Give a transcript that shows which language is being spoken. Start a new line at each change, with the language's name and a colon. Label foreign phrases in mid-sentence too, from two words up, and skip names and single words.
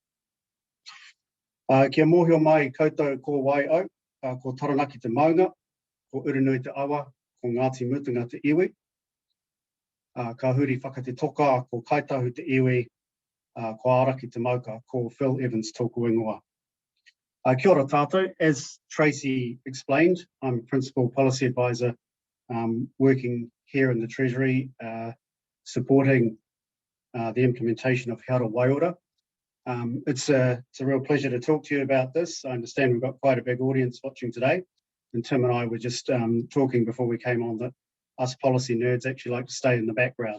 Māori: Kia mōhio mai koutou ko wai au, ko Taranaki te maunga, ko Urunui te awa, ko Ngāti Mutunga te iwi. Ka huri whakate toka, ko Kaitahu te iwi, ko Araki te mauka, ko Phil Evans tōku ingoa. Kia ora tātou.
English: As Tracy explained, I'm a Principal Policy Advisor working here in the Treasury, supporting the implementation of He Ara Waiora. It's a real pleasure to talk to you about this. I understand we've got quite a big audience watching today, and Tim and I were just talking before we came on that us policy nerds actually like to stay in the background.